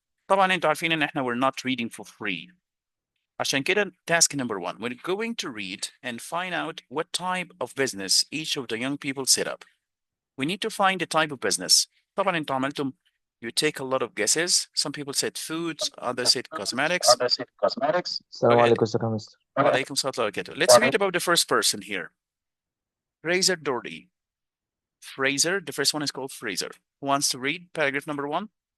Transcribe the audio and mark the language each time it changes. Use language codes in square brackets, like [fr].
[ar] طبعا انتوا عارفين ان احنا [en] we're not reading for free. [ar] عشان كده [en] task number 1, we're going to read and find out what type of business each of the young people set up. We need to find the type of business. [ar] طبعا انتوا عملتم [en] you take a lot of guesses. Some people said foods, others said cosmetics. [ar] السلام عليكم ازيك يا مستر. وعليكم السلام ورحمة الله وبركاته. [en] Let's read about the first person here. Fraser Doherty. Fraser, the first one is called Fraser. Who wants to read paragraph number 1?